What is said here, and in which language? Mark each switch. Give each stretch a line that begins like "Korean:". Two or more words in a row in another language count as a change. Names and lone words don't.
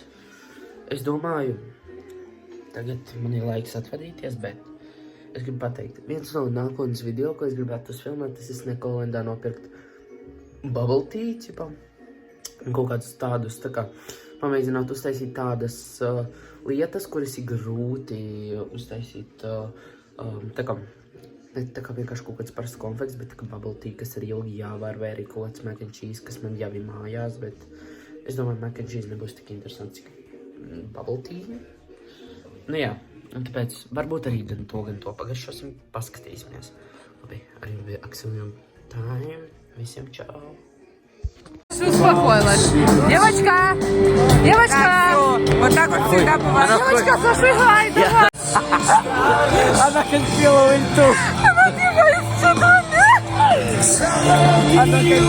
Latvian: Es domāju, tagad man ir laiks atvadīties, bet es gribu pateikt, viens no nākotnes video, ko es gribētu filmēt, tas ir Snekolendā nopirkt
English: bubble tea,
Latvian: ķipā. Un kaut kādus tādus, tā kā, pamēģināt uztaisīt tādas lietas, kuras ir grūti uztaisīt, tā kā vienkārši kaut kāds parasts konfekts, bet tā kā
English: bubble tea,
Latvian: kas ir ilgi jāvar, vai arī kaut kāds
English: mac and cheese,
Latvian: kas man jau ir mājās, bet es domāju,
English: mac and cheese
Latvian: nebūs tik interesants, cik
English: bubble tea.
Latvian: Nu jā, un tāpēc varbūt arī gan to pagaršosim, paskatīsimies. Labi, arī bija Аксельным Time. Visiem čau!
Russian: Успокоилась. Девочка! Девочка! Вот так вот всегда бывает. Девочка, зажигай, давай! Она конфила ульту. Она бегает сюда, Она